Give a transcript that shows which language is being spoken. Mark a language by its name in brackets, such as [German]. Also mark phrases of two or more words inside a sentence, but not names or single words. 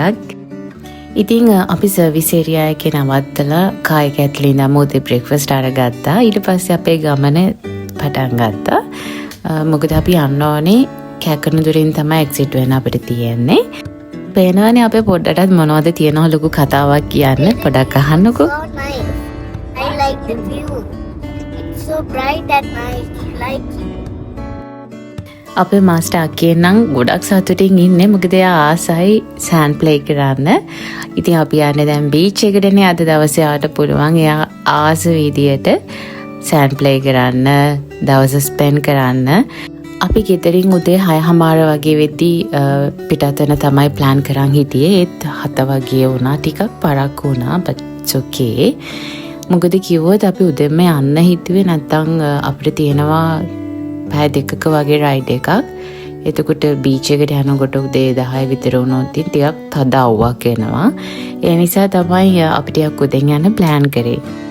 [Sinhala] ඉතින් අපි [English] service area [Sinhala] එකේ නවත්තලා කායි කැට්ලි නමෝතේ බ්‍රේක්ෆාස්ට් අරගත්තා. ඊට පස්සේ අපේ ගමන පටන් ගත්තා. මොකද අපි යන්න ඕනේ කැකනුදුරින් තමයි එක්සිට් වෙන්න අපිට තියෙන්නේ. පේනවනේ අපේ පොඩ්ඩටත් මොනවද තියෙනව ලොකු කතාවක් කියන්න පොඩක් අහන්නකෝ. [English] I like the view. It's so bright at night. Like [Sinhala] අපේ මාස්ටර් අක්කේ නම් ගොඩක් සතුටින් ඉන්නේ මොකද එයා ආසයි [English] sand play [Sinhala] කරන්න. ඉතින් අපි යන්නේ දැන් බීච් එකටනේ අද දවසේ ආවට පුළුවන්. එයා ආස විදියට [English] sand play [Sinhala] කරන්න දවස ස්පෙන්ඩ් කරන්න. අපි ගෙදරින් උදේ 6:00 වගේ වෙද්දී පිටත් වෙන තමයි ප්ලෑන් කරන් හිටියේ. ඒත් 7 වගේ වුණා. ටිකක් පරක්කු වුණා. [English] but it's okay. [Sinhala] මොකද කිව්වොත් අපි උදෙන්ම යන්න හිතුවේ නැත්තම් අපිට තියෙනවා පැය දෙකක වගේ රයිඩ් එකක්. එතකොට බීච් එකට යනකොට උදේ 10 විතර වුණොත් ටිකක් තද අවුවක් එනවා. ඒ නිසා තමයි අපි ටිකක් උදෙන් යන්න ප්ලෑන් කරේ.